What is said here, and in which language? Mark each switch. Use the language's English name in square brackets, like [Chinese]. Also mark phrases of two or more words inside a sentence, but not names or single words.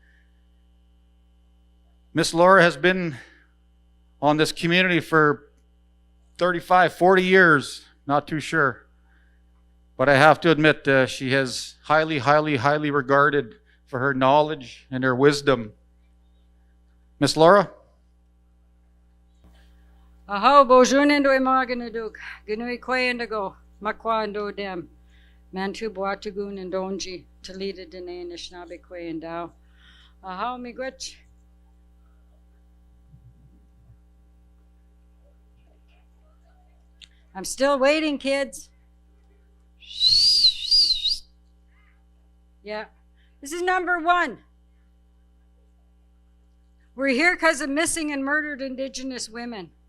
[English] Miss Laura has been on this community for 35, 40 years, not too sure. But I have to admit, she is highly regarded for her knowledge and her wisdom. Miss Laura? [Ojibwa] Aho, bojunen do imaginaduk, ginui quayandago, makwando dem, mantu boatagun and donji, talita dene nishnabe quayandao. Aho, miigwech. [English] I'm still waiting, kids. Yeah, this is number 1. We're here because of missing and murdered Indigenous women.